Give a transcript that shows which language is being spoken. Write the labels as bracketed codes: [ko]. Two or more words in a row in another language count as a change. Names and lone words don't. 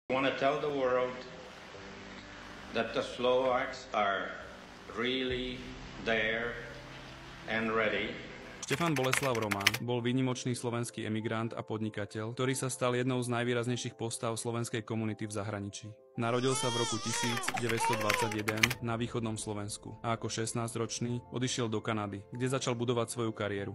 [en] I want to tell the world that the Slovaks are really there and ready. [sk] Štefan Boleslav Roman bol výnimočný slovenský emigrant a podnikateľ, ktorý sa stal jednou z najvýraznejších postav slovenskej komunity v zahraničí. Narodil sa v roku 1921 na východnom Slovensku a ako 16-ročný odišiel do Kanady, kde začal budovať svoju kariéru.